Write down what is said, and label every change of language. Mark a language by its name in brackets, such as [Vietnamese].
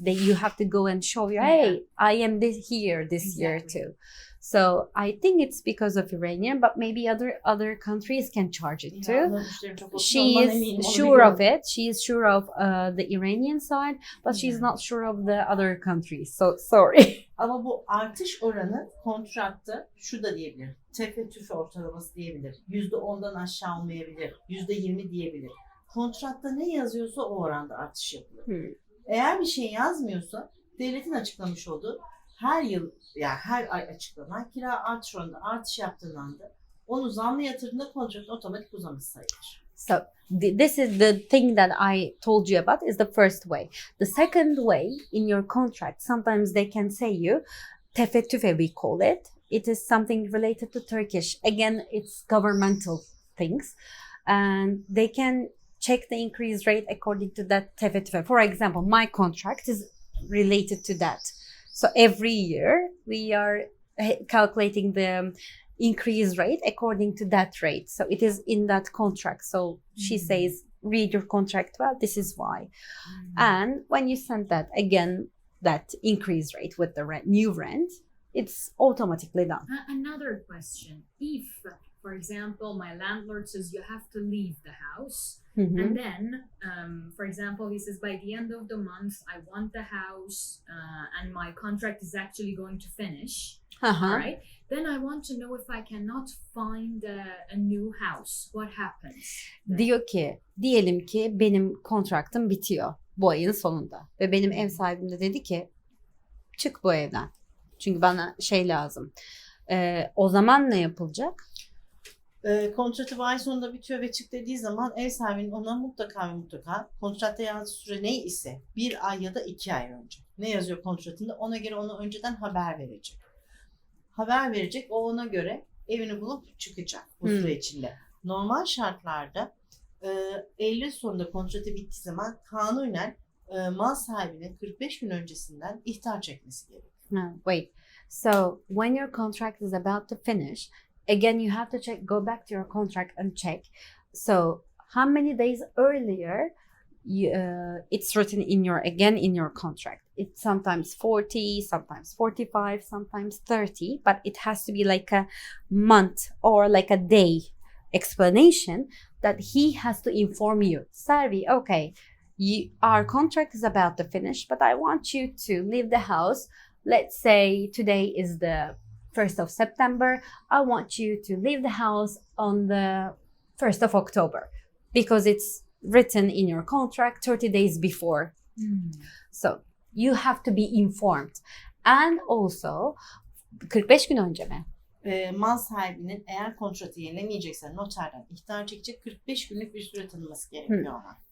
[English] You have to go and show you, hey, I am this year too. So I think it's because of Iranian, but maybe other countries can charge it too. She is sure of it. She is sure of the Iranian side, but she's not sure of the other countries. So sorry. [Turkish] Ama bu artış oranı kontratta şu da diyebilir. Tefe ortalaması diyebilir. %10'dan aşağı olmayabilir. %20 diyebilir. Kontratta ne yazıyorsa o oranda artış yapılır. Eğer bir şey yazmıyorsa devletin açıklamış olduğu her yıl yani her ay açıklanan kira artış oranında artış yaptığında anda onu zamlı yatırdığında kontrat otomatik uzamış sayılır. [English] So this is the thing that I told you about is the first way. The second way in your contract, sometimes they can say you, tefettüfe we call it. It is something related to Turkish. Again, it's governmental things. And they can check the increase rate according to that tefettüfe. For example, my contract is related to that. So every year we are calculating the increase rate according to that rate. So it is in that contract. So she says, read your contract well, this is why. And when you send that, again, that increase rate with the new rent, it's automatically done. Another question. If, for example, my landlord says you have to leave the house, and then, for example, he says by the end of the month, I want the house and my contract is actually going to finish, right? Then I want to know if I cannot find a new house. What happens? [Turkish] Diyor ki, diyelim ki benim kontraktım bitiyor bu ayın sonunda. Ve benim ev sahibim de dedi ki, çık bu evden. Çünkü bana şey lazım. O zaman ne yapılacak? Kontratı bu ay sonunda bitiyor ve çık dediği zaman ev sahibinin ona mutlaka kontratta yazdığı süre ne ise 1 ay ya da 2 ay önce ne yazıyor kontratında ona göre onu önceden haber verecek. Haber verecek, o ona göre evini bulup çıkacak bu süre içinde. Normal şartlarda Eylül sonunda kontratı bittiği zaman kanunen mal sahibinin 45 gün öncesinden ihtar çekmesi gerekiyor. [English] No, wait. So when your contract is about to finish, again you have to go back to your contract and check. So how many days earlier it's written in your contract. It's sometimes 40, sometimes 45, sometimes 30, but it has to be like a month or like a day explanation that he has to inform you. Servi, okay, our contract is about to finish, but I want you to leave the house. Let's say today is the 1st of September. I want you to leave the house on the 1st of October because it's written in your contract 30 days before. So you have to be informed. And also [Turkish] 45 gün önce mi? Mal sahibinin eğer kontratı yenilemeyecekse noterden ihtar çekecek 45 günlük bir süre tanınması gerekiyor ona.